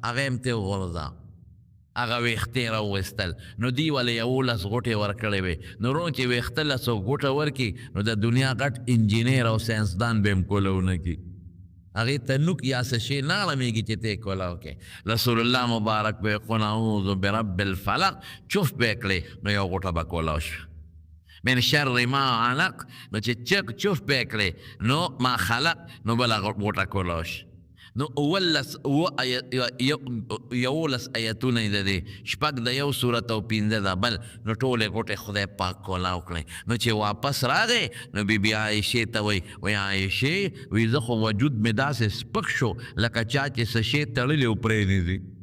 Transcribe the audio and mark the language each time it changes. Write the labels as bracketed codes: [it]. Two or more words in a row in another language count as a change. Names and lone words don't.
[ps] یې هم ترې وغورځاو هغه ویښتې راوویستل نو دوی ولې 11 غوټې ورکړې وې نو روڼ چې ویښته 100 غوټه ورکړي نو د دنیا غټ انجینر او ساینسدان به هم کوله ونه کړي هغې ته نوک یا څه شی نه علمېږي چې ته یې کوله وکړې رسول الله مبارک به یې [ar] قل اعوذ برب الفلق [ps] چف به یې کړې نو یو غوټه به کوله شوه [ar] من شر ما علق [ps] نو چې چف به یې کړې نو [ar] ما خلق [ps] نو بله غوټه کوله شوه نو 11 آیتونه یې د دې 6 د یو صورت او 15 د بل نو ټولې غوټې خدای پاک کولاو کړې نو چې واپس راغی نو بیبي عایشې ته وایي عایشې وایي زه خو وجود مې داسې سپک شو لکه چا چې څه شی تړلی او پرېنیزي